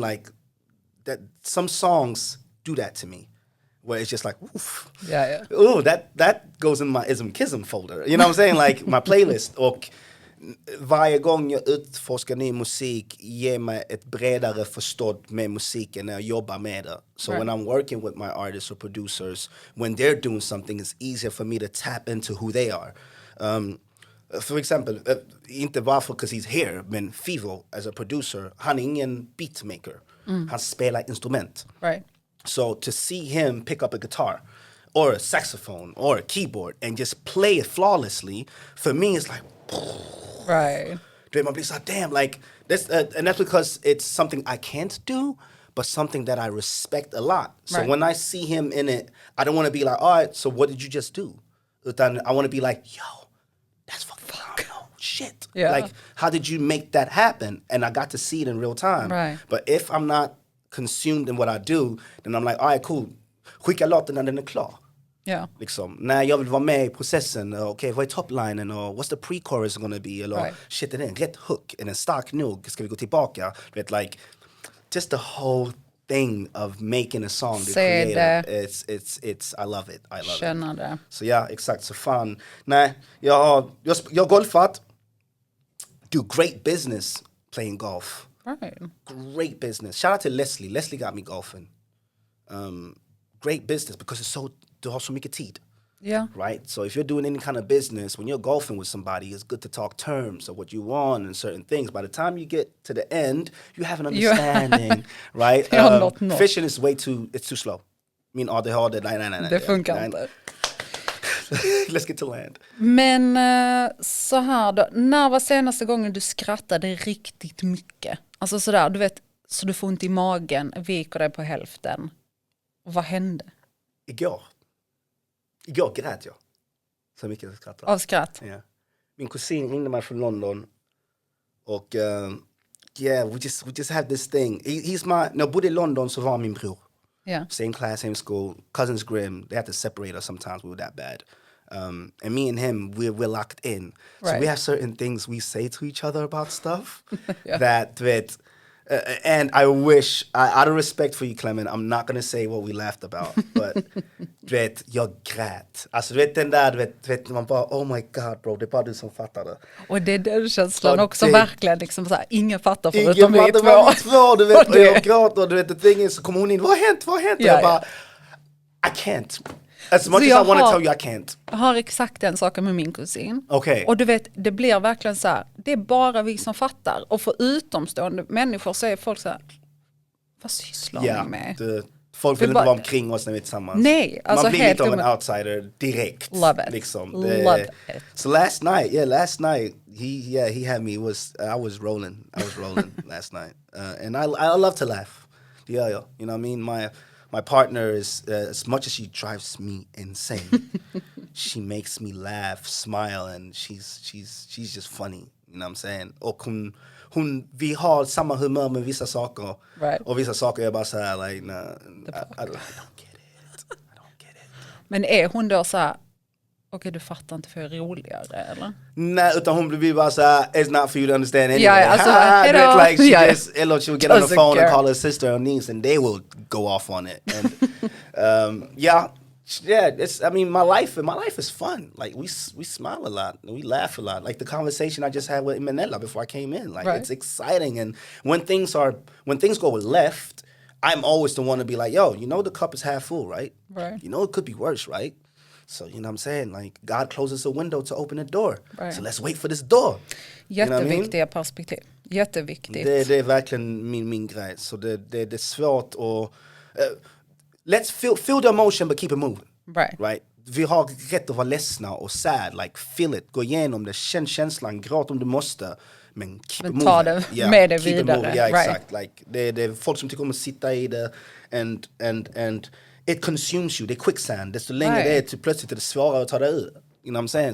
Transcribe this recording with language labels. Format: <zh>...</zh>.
<en>Like, that some songs do that to me, where it's just like, oof. Yeah. Ooh, that goes in my ism-kism folder. You know what I'm saying? Like, my playlist.</en> <sv>Och varje gång jag utforskar ny musik ger mig ett bredare förstådd med musiken när jag jobbar med det.</sv> <en>So when I'm working with my artists or producers, when they're doing something, it's easier for me to tap into who they are.</en> <sv>För exempel, inte bara för</sv> <en>because he's here,</en> <sv>men Fivo</sv> <en>as a producer,</en> <sv>han är ingen beatmaker. Han spelar instrument.</sv> <en>Right. So to see him pick up a guitar or a saxophone or a keyboard and just play it flawlessly, for me it's like, right.</en> <sv>Man blir så</sv> <en>damn, like this, and that's because it's something I can't do, but something that I respect a lot. So when I see him in it, I don't want to be like, all right, so what did you just do? Utan I want to be like, yo, that's fucking shit. Yeah. Like, how did you make that happen? And I got to see it in real time. Right. But if I'm not consumed in what I do, then I'm like, all right, cool.</en> <sv>Skicka låten när den är klar.</sv> <en>Yeah.</en> <sv>Liksom, när jag vill vara med i processen, okej, vad är toplinen och</sv> <en>what's the pre-chorus gonna be?</en> <sv>Eller shit, är det en rätt hook? Är den stark nog? Ska vi gå tillbaka? Du vet,</sv> <en>like, just the whole thing of making a song. It's I love it. I love</en> <sv>Känner</sv> <en>it.</en> <sv>det. Så ja, exakt. Så fan. Nej, jag har golfat.</sv> <en>Do great business playing golf. Right. Great business. Shout out to Leslie. Leslie got me golfing. Great business because</en> <sv>du har så mycket tid.</sv> <en>Yeah. Right? So if you're doing any kind of business, when you're golfing with somebody, it's good to talk terms of what you want and certain things. By the time you get to the end, you have an understanding, right? Fishing is it's too slow.</en> <sv>Min ADHD, nej. Det funkar inte.</sv> <en>Let's get to land.</en> <sv>Men så här då, när var senaste gången du skrattade riktigt mycket? Alltså sådär, du vet, så du får ont i magen, viker dig på hälften. Vad hände? Igår grät jag. Så mycket jag skrattade. Av skratt? Ja. Min kusin ringde mig från London.</sv> <en>Och we just have this thing.</en> <sv>När jag bodde i London så var min bror.</sv> <en>Yeah. Same class, same school, cousins grim. They had to separate us sometimes. We were that bad. And me and him, we're locked in. Right. So we have certain things we say to each other about stuff that and I wish, out of respect for you, Clement, I'm not going to say what we laughed about, but</en> <sv>jag grät. Alltså den där, man bara,</sv> <en>oh my god bro,</en> <sv>det är bara du som fattar det. Och det är den känslan också verkligen, liksom så här, ingen fattar förutom vi två. Du vet, och jag gråter, och du vet,</sv> <en>the thing is,</en> <sv>så kommer hon in, vad har hänt? Jag bara,</sv> <en>I can't. As much as I want to tell you, I can't.</en> <sv>Jag har exakt den saken med min kusin.</sv> <en>Okay.</en> <sv>Och du vet, det blir verkligen så här, det är bara vi som fattar. Och för utomstående människor så är folk så här, vad sysslar ni med? Folk vill inte vara omkring oss när vi är tillsammans. Nej, alltså man blir lite av en outsider direkt.</sv> <en>Love it.</en> <sv>Liksom.</sv> <en>Love it. So last night he had me. I was rolling last night. And I love to laugh. Yeah. You know what I mean? My partner is, as much as she drives me insane, she makes me laugh, smile, and she's just funny. You know what I'm saying?</en> <sv>Och vi har samma humör med vissa saker.</sv> <en>Right.</en> <sv>Och vissa saker är bara så här,</sv> <en>like, nah, I don't get it.</en> <sv>Men är hon då så här, okej, du fattar inte för roligare, eller? Nej, utan hon blir bara så här, it's not for you to understand anyway.</sv> <en>Yeah, alltså, like she will get on the phone and call her sister or niece and they will go off on it. And it's, I mean, my life is fun. Like we smile a lot and we laugh a lot. Like the conversation I just had with Manella before I came in. Like It's exciting. And when things go left, I'm always the one to be like, yo, you know the cup is half full, right? Right. You know it could be worse, right? So, you know what I'm saying? Like, God closes a window to open a door. Right. So let's wait for this door.</en> <sv>Jätteviktiga perspektiv. Jätteviktigt. Det är verkligen min grej. Så det är svårt att...</sv> <en>let's feel the emotion but keep it moving. Right?</en> <sv>Vi har rätt att vara ledsna och sad.</sv> <en>Like, feel it.</en> <sv>Gå igenom det. Känn känslan. Gråt om du måste. Men Men ta det med det vidare. Ja, exakt. Like, det är folk som tycker om att sitta i det</sv> <en>and it consumes you.</en> <sv>Det är quicksand. Desto längre det är, till plötsligt är det svårare att ta det ur.</sv> <en>You know what I'm saying?</en>